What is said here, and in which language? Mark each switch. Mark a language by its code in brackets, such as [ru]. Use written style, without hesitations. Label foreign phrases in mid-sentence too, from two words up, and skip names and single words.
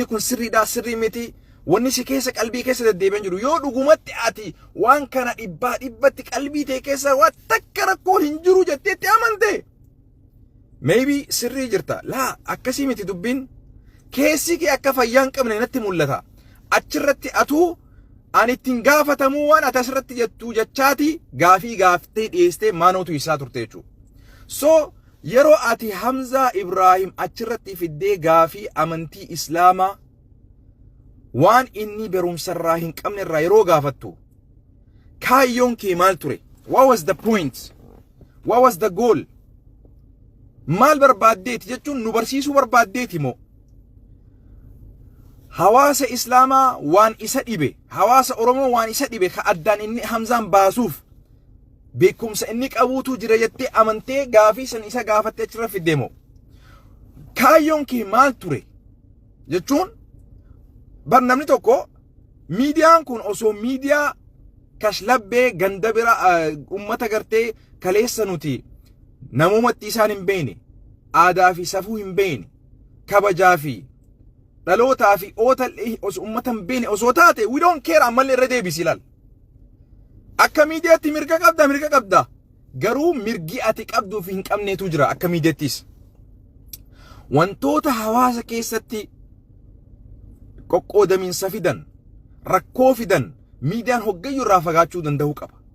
[om] kun sirriidhaa sirrii miti wanni si keessa qalbii keessa deddeebi'an jiru yoo dhugumatti ati waan kana dhibbaa dhibbatti qalbii tee keessa waan takka rakkoon hin jiru jetteetti amante maybe sirrii jirta laa akkasii miti dubbiin keessi kee akka fayyaa hin qabne natti mul'ata achirratti atuu ani ittiin gaafatamuu waan ati asirratti jettuu jechaati gaafii gaaftee dhiyeestee maanootu isaa turte jechuudha. So yeroo ati Hamza Ibrahim achirratti fiddee gaafii amantii islaamaa waan inni barumsarraa hin qabne irraa yeroo gaafattu kaayyoon kee maal ture? [en] What was the point? What was the goal? [om] Maal barbaaddeeti jechuun nu barsiisuu barbaaddeeti moo? Hawaasa islaamaa waan isa dhibe, hawaasa Oromoo waan isa dhibe ka addaan inni Hamzaan baasuuf beekumsa inni qabuutu jira jettee amantee gaafii san isa gaafattee achirra fiddee moo? Kaayyoon kee maal ture? Jechuun bar namni tokko miidiyaan kun osoo miidiyaa kashlabbee ganda bira ummata gartee kaleessa nuti namumatti isaan hin beekne, aadaa fi safuu hin beekne, kabajaa fi dhalootaa fi ootallee osoo ummata hin beekne osoo taate [en] we don't care [om] ammallee irra deebisi ilaal. Akka miidiyaatti mirga qabda garuu mirgi ati qabduu fi hin qabneetu jira akka miidiyaattis. Wantoota hawaasa keessatti qoqqoodamiinsa fidan, rakkoo fidan, miidiyaan hoggayyuu irraa fagaachuu danda'uu qaba.